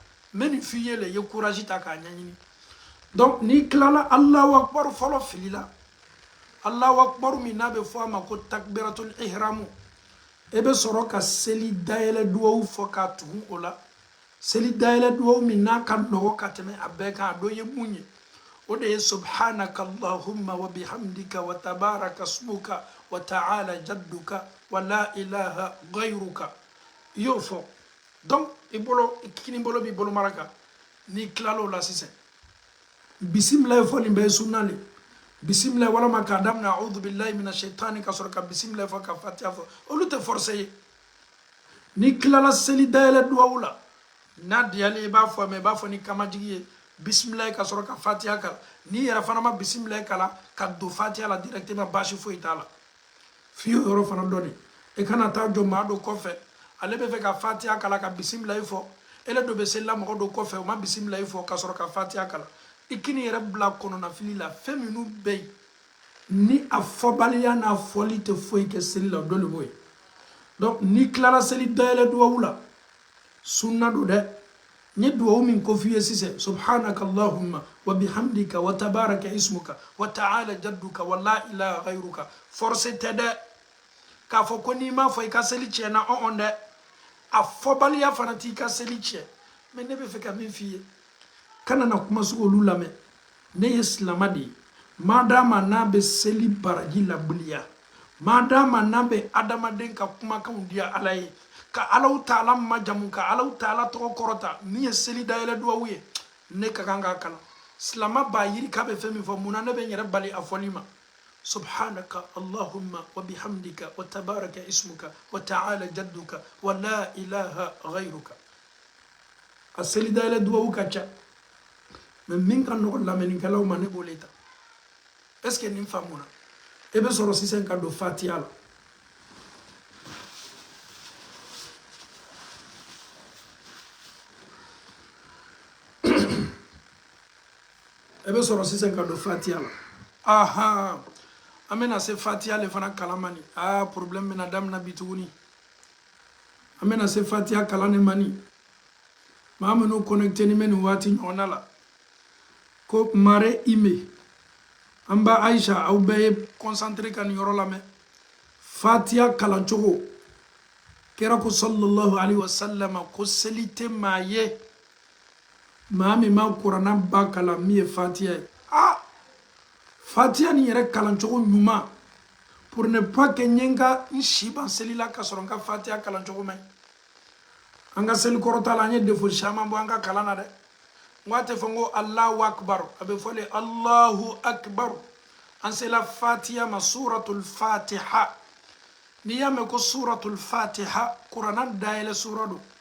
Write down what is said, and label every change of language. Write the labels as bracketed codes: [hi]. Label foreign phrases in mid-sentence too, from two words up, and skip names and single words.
[bm] mɛ nin f'i ye le ye courage ta k'a ɲɛɲini donc n'i tilala [ar] الله أكبر [bm] fɔlɔ fili la [ar] الله أكبر [bm] min n'a bɛ fɔ a ma ko [ar] تكبيرة الإحرام [bm] e bɛ sɔrɔ ka seli dayɛlɛ duwawu fɔ k'a tugu o la seli dayɛlɛ duwawu min n'a ka nɔgɔ ka tɛmɛ a bɛɛ kan a dɔ ye mun ye o de ye [ar] سبحانك اللهم وبحمدك وتبارك اسمك وتعالى جدك ولا إله غيرك [bm] i y'o fɔ donc i kini bolo b'i bolo mara kan n'i tilala o la sisan bisimilayi fɔ nin bɛɛ ye sunna le bisimilayi walama k'a daminɛ [ar] أعوذ بالله من الشيطان [bm] ka sɔrɔ ka bisimilayi fɔ ka fatiha fɔ olu tɛ forcer ye n'i tilala seli dayɛlɛ duwawu la n'a diyali i b'a fɔ mais i b'a fɔ ni kamajigi ye bisimilayi ka sɔrɔ ka fatiha kala n'i yɛrɛ fana ma bisimilayi kala ka don fatiha la directement baasi foyi t'a la f'i y'o yɔrɔ fana dɔn de i kana taa jɔ maa dɔ kɔfɛ ale bɛ fɛ ka fatiha kala ka bisimilayi fɔ ele dɔ bɛ selila mɔgɔ dɔ kɔfɛ o ma bisimilayi fɔ ka sɔrɔ ka fatiha kala i kini yɛrɛ bila kɔnɔna fili la fɛn minnu bɛ yen ni a fɔbaliya n'a fɔli tɛ foyi kɛ seli la dɔ de b'o ye donc n'i tilala seli dayɛlɛ duwawu la sunna do dɛ n ye duwawu min ko f'i ye sisan [ar] سبحانك اللهم وبحمدك وتبارك اسمك وتعالى جدك ولا إله غيرك [bm] force tɛ dɛ k'a fɔ ko n'i m'a fɔ i ka seli tiɲɛna dɛ a fɔbaliya fana t'i ka seli tiɲɛ mais ne bɛ fɛ ka min f'i ye kana na kuma sugu olu lamɛn ne ye silama de ye madama n'a bɛ seli baraji labiliya madama n'a bɛ adamaden ka kumakanw diya Ala ye ka Alahu Taala majamu ka Alahu Taala tɔgɔ kɔrɔta min ye seli dayɛlɛ duwawu ye ne ka kan k'a kalan silama b'a yiri k'a bɛ fɛn min fɔ mun na ne bɛ n yɛrɛ bali a fɔli ma [ar] سبحانك اللهم وبحمدك وتبارك اسمك وتعالى جدك ولا إله غيرك [bm] a seli dayɛlɛ duwawu ka ca mais min ka nɔgɔ lamɛnnikɛlaw ma ne b'o le ta [fr] est ce que [bm] nin faamuna e bɛ sɔrɔ sisan ka don fatiha la e bɛ sɔrɔ sisan ka don fatiha la aha an bɛna se fatiha le fana kalan ma ni problème bɛna daminɛ bi tuguni an bɛna se fatiha kalan ne ma ni maa minnu connecté ni bɛ nin waati ɲɔgɔnna la ko mare ime an ba Aisha aw bɛɛ ye concentré ka nin yɔrɔ lamɛn fatiha kalan cogo kira ko [ar] صلى الله عليه وسلم [bm] ko seli tɛ maa ye maa min ma kuranna ba kalan min ye fatiha ye fatiha nin yɛrɛ kalan cogo ɲuman [fr] pour ne pas que [bm] n ye n si ban seli la ka sɔrɔ n ka fatiha kalan cogo ma ɲi an ka seli kɔrɔta la an ye défaut caman bɔ an ka kalan na dɛ n k'a tɛ fɔ n ko [ar] الله أكبر [bm] a bɛ fɔ de [ar] الله أكبر [bm] an sela fatiha ma [ar] سورة الفاتحة [bm] n'i y'a mɛn ko [ar] سورة الفاتحة [bm] kuranna dayɛlɛ sura don